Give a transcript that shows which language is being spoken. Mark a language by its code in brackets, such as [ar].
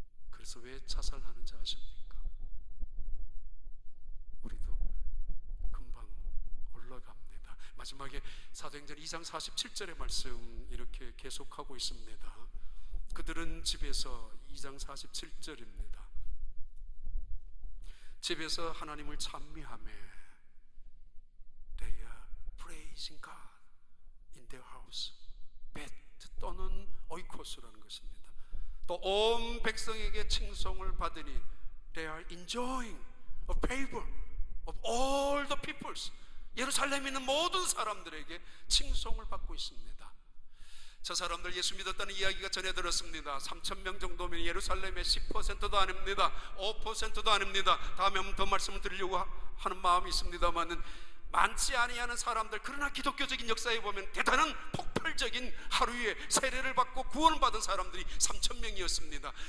[ko] 그래서 왜 자살하는지 아십니까? 우리도 금방 올라갑니다. 마지막에 사도행전 2장 47절의 말씀 이렇게 계속하고 있습니다. 그들은 집에서, 2장 47절입니다. 집에서 하나님을 찬미하며, [en] They are praising God in their house. [ko] 벳 또는 오이코스라는 것입니다. 또 온 백성에게 칭송을 받으니 [en] They are enjoying of favor of all the peoples. [ko] 예루살렘에 있는 모든 사람들에게 칭송을 받고 있습니다. 저 사람들 예수 믿었다는 이야기가 전해 들었습니다. 3,000명 정도면 예루살렘의 10%도 아닙니다. 5%도 아닙니다. 다음에 한번 더 말씀을 드리려고 하는 마음이 있습니다만은 많지 아니하는 사람들, 그러나 기독교적인 역사에 보면 대단한 폭발적인 하루에 세례를 받고 구원을 받은 사람들이 3,000명이었습니다.